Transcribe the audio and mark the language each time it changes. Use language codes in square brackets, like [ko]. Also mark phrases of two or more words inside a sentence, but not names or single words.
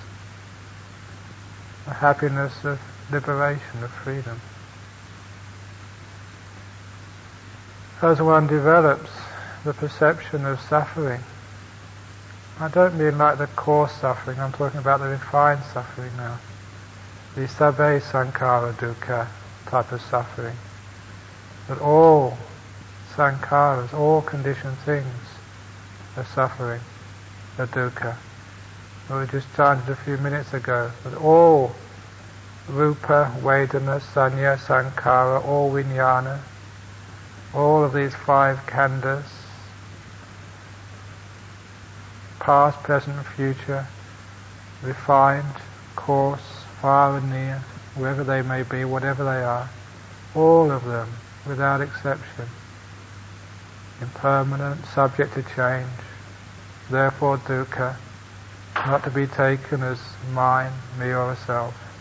[en] A happiness of liberation, of freedom. As one develops the perception of suffering, I don't mean like the coarse suffering, I'm talking about the refined suffering now. The [pi] sabbe sankhara dukkha [en] type of suffering. That all sankharas, all conditioned things are suffering, are dukkha. We just chanted a few minutes ago that all [pi] rupa, vedana, sanya, sankhara, [en] all vijnana, all of these five khandhas, past, present and future, refined, coarse, far and near, wherever they may be, whatever they are, all of them, without exception, impermanent, subject to change, therefore dukkha, not to be taken as mine, me or a self.